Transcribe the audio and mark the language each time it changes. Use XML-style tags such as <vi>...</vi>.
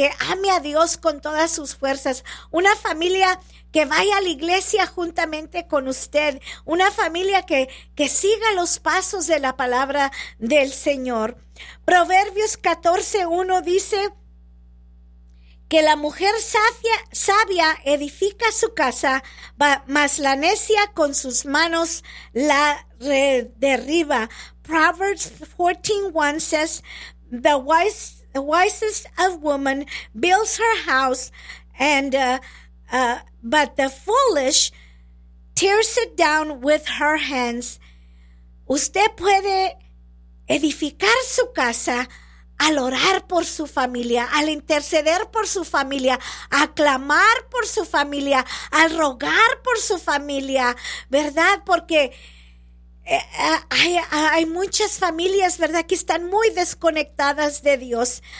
<es>ame a Dios con todas sus fuerzas, una familia que vaya a la iglesia juntamente con usted, una familia que siga los pasos de la palabra del Señor. Proverbios 14:1 dice que la mujer sabia edifica su casa, mas la necia con sus manos la derriba.</es> <en>Proverbs 14:1 says, the wisest of women builds her house and but the foolish tears it down with her hands.</en> <es>Usted puede edificar su casa al orar por su familia, al interceder por su familia, a clamar por su familia, al rogar por su familia, ¿verdad? Porque hay muchas familias, ¿verdad?, que están muy desconectadas de Dios.</es>